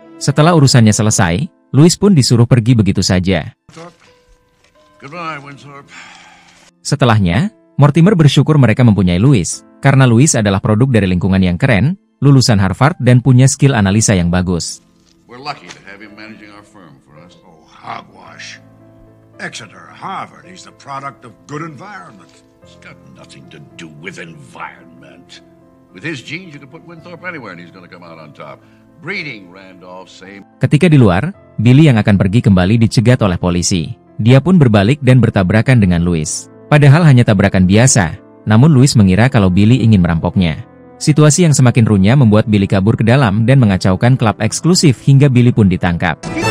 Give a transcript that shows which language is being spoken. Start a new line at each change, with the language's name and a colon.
Indonesian: Setelah urusannya selesai, Louis pun disuruh pergi begitu saja.
English: Goodbye, Winthorpe.
Indonesian: Setelahnya, Mortimer bersyukur mereka mempunyai Louis, karena Louis adalah produk dari lingkungan yang keren, lulusan Harvard dan punya skill analisa yang bagus.
English: We're lucky to have him managing our firm for us. Oh, hogwash. Exeter, Harvard, he's the product of good environment. It's got nothing to do with environment. With his genes, you could put Winthorpe anywhere and he's going to come out on top. Breeding, Randolph, same.
Indonesian: Ketika di luar, Billy yang akan pergi kembali dicegat oleh polisi. Dia pun berbalik dan bertabrakan dengan Louis. Padahal hanya tabrakan biasa, namun Louis mengira kalau Billy ingin merampoknya. Situasi yang semakin runyam membuat Billy kabur ke dalam dan mengacaukan klub eksklusif hingga Billy pun ditangkap.